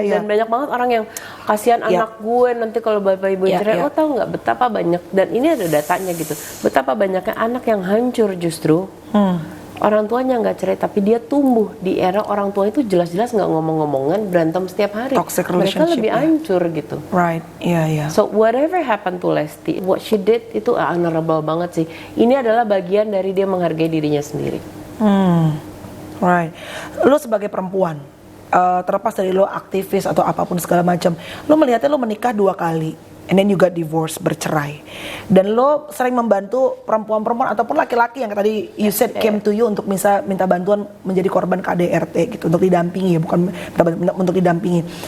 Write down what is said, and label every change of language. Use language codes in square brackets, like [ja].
[id] Dan banyak banget orang yang kasihan anak gue nanti kalau bapak ibu cerai. Tahu nggak betapa banyak, dan ini ada datanya gitu, betapa banyaknya anak yang hancur justru orang tuanya nggak cerai, tapi dia tumbuh di era orang tua itu jelas-jelas nggak ngomong-ngomongan, berantem setiap hari. [en] Toxic relationship. [id] Mereka lebih hancur gitu. [en] Right, So whatever happened to Lesti, what she did [id] itu [en] honorable [id] banget sih. Ini adalah bagian dari dia menghargai dirinya sendiri. Right. Lo sebagai perempuan, terlepas dari lo aktivis atau apapun segala macam, lo melihatnya lo menikah 2 kali, [en] and then you got divorce, [id] bercerai, dan lo sering membantu perempuan-perempuan ataupun laki-laki yang tadi [en] you said came to you [id] untuk minta bantuan menjadi korban KDRT gitu, untuk didampingi ya, bukan untuk didampingi.